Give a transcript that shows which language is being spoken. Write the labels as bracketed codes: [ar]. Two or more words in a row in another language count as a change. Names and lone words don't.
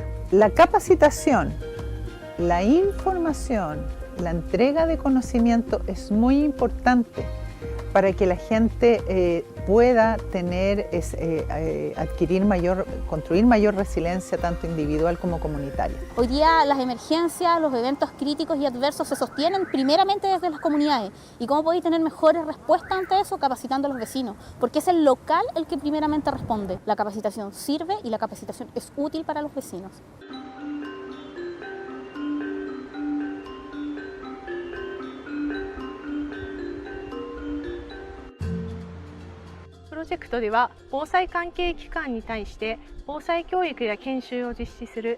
[es] La capacitación, la información, la entrega de conocimiento es muy importante para que la gente pueda tener, construir mayor resiliencia tanto individual como comunitaria. Hoy día las emergencias, los eventos críticos y adversos se sostienen primeramente desde las comunidades. ¿Y cómo podéis tener mejores respuestas ante eso? Capacitando a los vecinos, porque es el local el que primeramente responde. La capacitación sirve y la capacitación es útil para los vecinos. [ja] プロジェクトでは防災関係機関に対して防災教育や研修を実施する